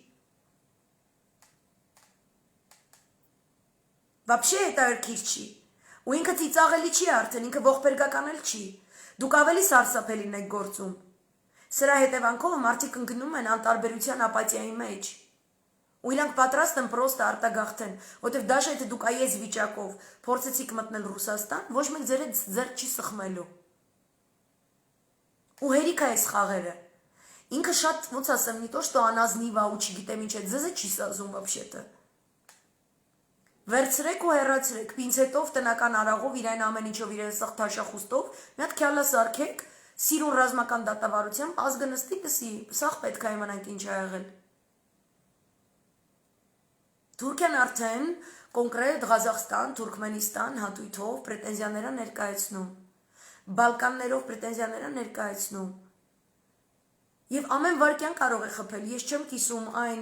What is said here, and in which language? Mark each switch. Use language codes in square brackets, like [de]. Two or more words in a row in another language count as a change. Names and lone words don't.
[hy] Вообще հետաքրքիր չի։ Ու ինքը ծիծաղելի չի արդեն, ինքը ողբերգական էլ չի։ Դուք ավելի սարսափելին եք գործում։ Սրա հետևանքով մարդիկ ընկնում են անտարբերության ապաթիայի մեջ։ Ու իրանք պատրաստ են պրոստը արտագաղթեն, որտեվ դաշ եթե դուք այս վիճակով փորձեցիք մտնել Ռուսաստան, ոչ մեկ ձեր չի սխմելու։ Ու հերիք է այս խաղերը։ Ինքը շատ, ոնց ասեմ, [ru] не то, что [hy] անազնիվ է ու չգիտեմ ինչ է, ձեզ չի սազում вообще-то։ Վերցրեք ու հեռացրեք, պինցետով, տնական արաղով, իրեն ամեն ինչով, իրեն սաղ թաշախուստով, մի հատ քյալա սարքեք, սիրուն ռազմական դատավարությամբ, ազգը նստի լսի, սաղ պետք է իմանանք ինչ է եղել։ Թուրքիան արդեն կոնկրետ Ղազախստան, Թուրքմենիստան հատույթով պրետենզիաները ներկայացնում, Բալկաններով պրետենզիաները ներկայացնում։ Եվ ամեն վարքյան կարող է խփել, ես չեմ կիսում այն